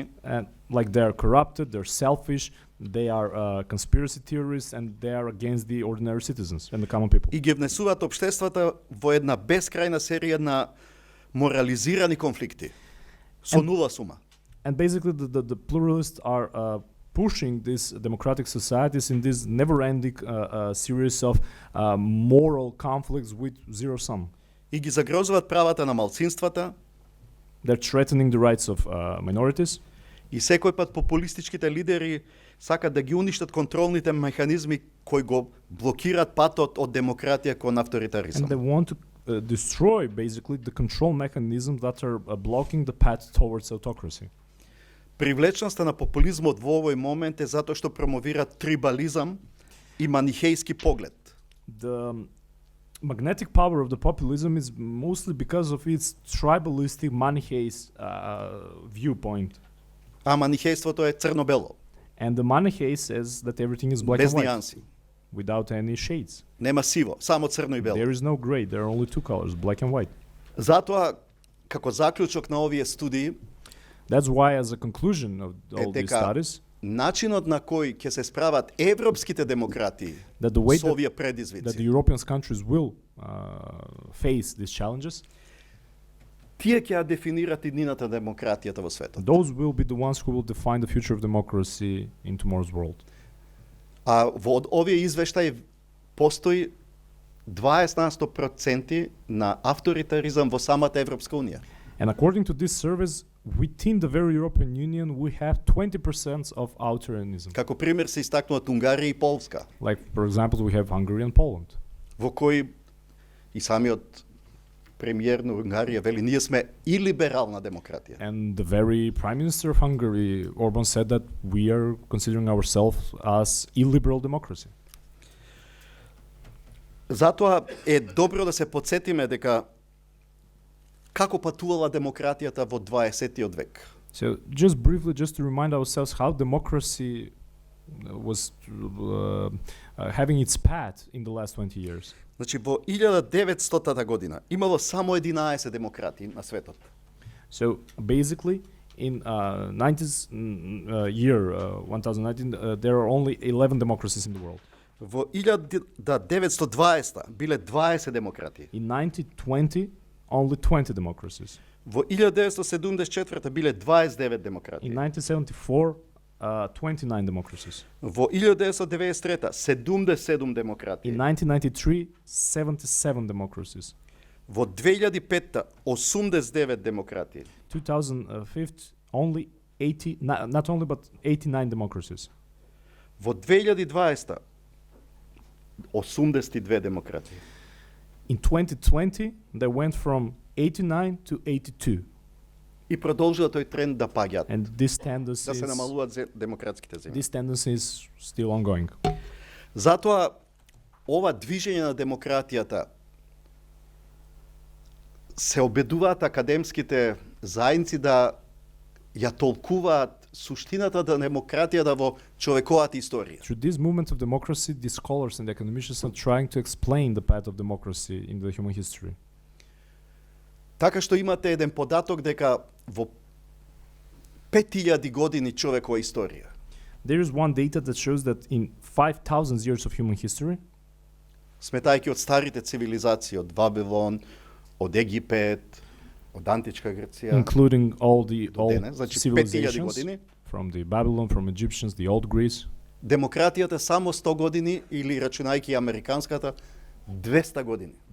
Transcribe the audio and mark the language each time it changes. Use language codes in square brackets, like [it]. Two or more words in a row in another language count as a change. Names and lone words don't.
[en] And like they are corrupted, they're selfish, they are conspiracy theorists, and they are against the ordinary citizens and the common people. [mk] И ги внесуваат општествата во една бескрајна серија на морализирани конфликти со нула сума. [en] And basically the pluralists are pushing these democratic societies in this never-ending series of moral conflicts with zero sum. [mk] И ги загрозуваат правата на малцинствата. [en] They're threatening the rights of minorities. [mk] И секој пат популистичките лидери сакат да ги уништат контролните механизми кои го блокираат патот од демократија кон авторитаризам. [en] And they want to destroy basically the control mechanisms that are blocking the path towards autocracy. [mk] Привлечноста на популизмот во овој момент е затоа што промовира трибализам и манихејски поглед. [en] The magnetic power of the populism is mostly because of its tribalistic Manichaeist viewpoint. [mk] А манихејството е црно-бело, [en] And the Manichae says that everything is black [mk] без [en] and white, [mk] нијанси. [en] without any shades. [mk] Нема сиво, само црно и бело. [en] There is no gray, there are only two colors, black and white. [mk] Затоа, како заклучок на овие студии, [en] That's why, as a conclusion of all these [mk] дека [en] studies, [mk] начинот на кој ќе се справат европските демократии [en] that the way [mk] со овие [en] that the [mk] предизвици, [en] European countries will face these challenges, [mk] тие ќе ја дефинират иднината демократијата во светот. [en] those will be the ones who will define the future of democracy in tomorrow's world. [mk] А во овие извештаи постои 20% на авторитаризам во самата Европска унија. [en] And according to this surveys, within the very European Union, we have 20% of authoritarianism. [mk] Како пример се истакнуваат Унгарија и Полска, [en] Like, for example, we have Hungary and Poland. [mk] во кои и самиот премиер на Унгарија вели ние сме и либерална демократија. [en] And the very prime minister of Hungary, Orban, said that we are considering ourselves as illiberal democracy. [mk] Затоа е добро да се подсетиме дека како патувала демократијата во 20-тиот век. [en] So just briefly, just to remind ourselves how democracy was having its path in the last 20 years. [mk] Значи во 1900 година имало само 11 демократии на светот. [en] So basically, in 1019, there are only 11 democracies in the world. [mk] Во 1920 биле 20 демократии. [en] In 1920, only 20 democracies. [mk] Во 1974 биле 29 [en] In [mk] демократии. [en] 1974, 29 democracies. [mk] Во 1993 77 [en] In [mk] демократии. [en] 1993, 77 democracies. [mk] Во 2005 89 демократии. [en] 2005, only 80, not only but 89 democracies. [mk] Во 2020 82 демократии. [en] In 2020, they went from 89 to 82. [mk] И продолжува тој тренд да паѓаат, [en] And this tendency, [mk] да се намалуваат демократските земји. [en] this tendency is still ongoing. [mk] Затоа ова движење на демократијата се обедуваат академските заедници да ја толкуваат суштината на демократијата во човековата историја. [en] Through this movement of democracy, the scholars and the academicians are trying to explain the path of democracy in the human history. [mk] Така што имате еден податок дека во 5000 години човекова историја, [en] There is one data that shows that in 5,000 years of human history, [mk] сметајќи од старите цивилизации, од Вавилон, од Египет, од античка Грција, [en] including all the [mk] до [en] old [mk] денес, значи 5000 [en] civilizations, [mk] години, [en] from the Babylon, from Egyptians, the old Greece, [mk] демократијата само 100 години или рачунајќи американската 200 години.